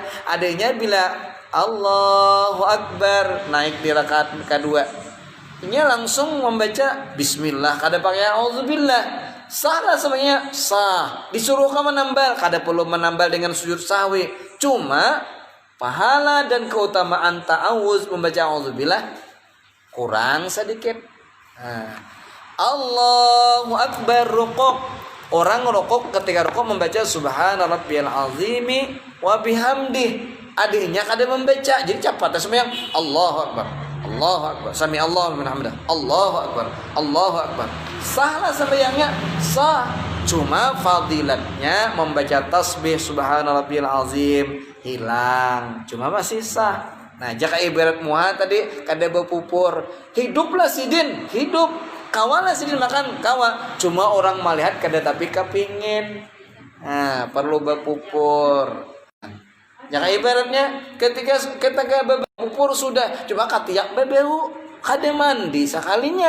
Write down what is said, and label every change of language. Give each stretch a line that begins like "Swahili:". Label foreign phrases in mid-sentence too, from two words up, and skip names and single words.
Banjar: Adanya bila Allahu Akbar naik di rakaat kedua, inya langsung membaca bismillah, kada pakai a'udzubillah. Salah sebenarnya, sah. Disuruh kamu menambal, kada perlu menambal dengan sujud sahwi. Cuma pahala dan keutamaan ta'awuz membaca auzubillah kurang sedikit.
Arabic: الله أكبر ركوع.
Banjar: Orang rukuk ketika rukuk membaca
Arabic: سبحان ربي العظيم وبحمده.
Banjar: Adiknya kada membaca, jadi cepat sembahyang
Arabic: الله أكبر. الله أكبر، سمع الله لمن حمده. الله أكبر، الله أكبر.
Banjar: Sahlah sembahyangnya, sah. Cuma fadilatnya membaca tasbih
Arabic: سبحان ربي العظيم
Banjar: hilang. Cuma masih sah. Nah, jaka ibarat muha tadi kada berpupur. Hiduplah sidin, hidup. Kawalah sidin makan kawa. Cuma orang melihat kada tapi kepingin. Nah, perlu berpupur. Jaka ibaratnya ketika berpupur sudah, cuma katiak bebeu, kada mandi sekalinya.